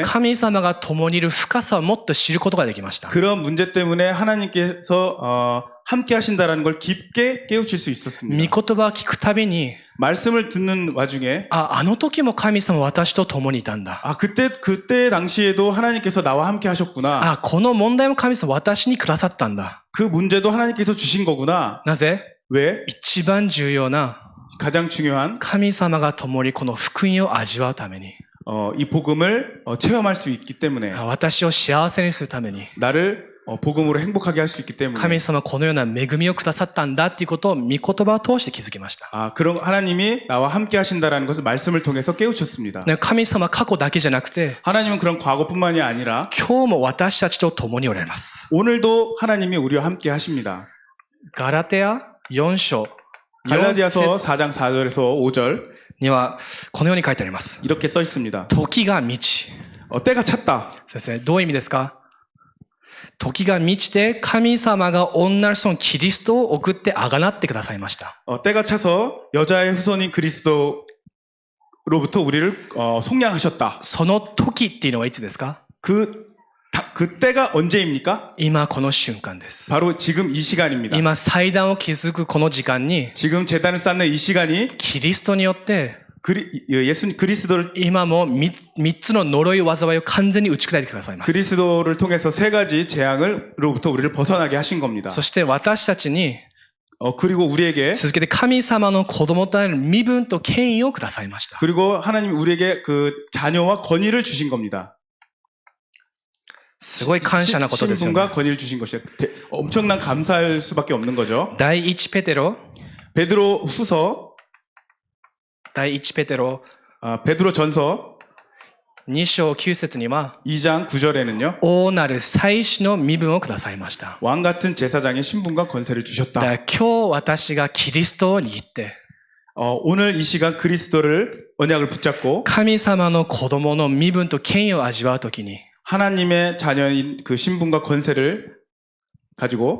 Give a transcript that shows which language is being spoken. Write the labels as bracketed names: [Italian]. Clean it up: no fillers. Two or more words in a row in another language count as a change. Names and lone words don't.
[Japanese] 神様が共にいる深さをもっと知ることができました。 [Korean] 그런 문제 때문에 하나님께서 함께 하신다라는 걸 깊게 깨우칠 수 [Japanese] 御 [Korean] 있었습니다. [Japanese] 言葉を聞くたびに [Korean] 말씀을 듣는 와중에 [Japanese] あの時も神様は私と共にいたんだ。 [Korean] 그때 당시에도 하나님께서 나와 함께 하셨구나. [Japanese] この問題も神様は私にくださったんだ。 [Korean] 그 문제도 하나님께서 주신 거구나. [Japanese] なぜ [Korean] 왜? [Japanese] 一番重要な [Korean] 가장 중요한 [Japanese] 神様が共にこの福音を味わうために [Korean] 이 복음을 체험할 수 있기 때문에 [Japanese] 私を幸せにするために [Korean] 나를 복음으로 행복하게 할 수 있기 때문에 [Japanese] 神様はこのような恵みをくださったんだっていうことを御言葉を通して気づきました。 [Korean] 그런 하나님이 나와 함께 하신다라는 것을 말씀을 통해서 깨우쳤습니다. [Japanese] 神様は過去だけじゃなくて [Korean] 하나님은 그런 과거뿐만이 아니라 [Japanese] 今日も私たちと共におられます。 [Korean] 오늘도 하나님이 우리와 함께 하십니다. [Japanese] ガラテヤ4章 [Korean] 갈라디아서 4장 4절에서 5절 [Japanese] にはこのように書いてあります。 [Korean] 이렇게 써 있습니다. [Japanese] 時が満ち [Korean] 때가 찼다. [Japanese] 先生、どういう意味ですか？時が満ちて神様が女の子のキリストを送ってあがなってくださいました。 [Korean] 때가 차서 여자의 후손인 그리스도로부터 우리를 속량하셨다. [Japanese] その時っていうのはいつですか？ [Korean] 그때가 언제입니까? [Japanese] 今この瞬間です。 [Korean] 바로 지금 이 시간입니다. [Japanese] 今祭壇を築くこの時間に [Korean] 지금 제단을 쌓는 이 시간이 [Japanese] キリストによって [Korean] 예수님 그리스도를 [Japanese] 今も3つの呪い災いを完全に打ち砕いてくださいます。 [Korean] 그리스도를 통해서 세 가지 재앙으로부터 우리를 벗어나게 하신 겁니다. [Japanese] そして私たちに [Korean] 그리고 우리에게 [Japanese] 続けて神様の子供となる身分と権威をくださいました。 [Korean] 그리고 하나님이 우리에게 그 자녀와 권위를 주신 겁니다. [Japanese] すごい感謝なことですよね。 [Korean] 신분과 권위를 주신 것이 엄청난 감사할 수밖에 없는 거죠. [Japanese] 第1ペテロ [Korean] 베드로 후서 [Japanese] 第1ペテロ [Korean] 베드로 전서 [Japanese] 2 章9節には [Korean] 2장 9절에는요. [Japanese] 王なる祭司の身分をくださいました。 [Korean] 왕 같은 제사장의 신분과 권세를 [Japanese] だ [Korean] 주셨다. [Japanese] から今日私がキリストを握って [Korean] 오늘 이 시간 그리스도를 언약을 붙잡고 [Japanese] 神様の子供の身分と権威を味わうときに [Korean] 하나님의 자녀인 그 신분과 권세를 가지고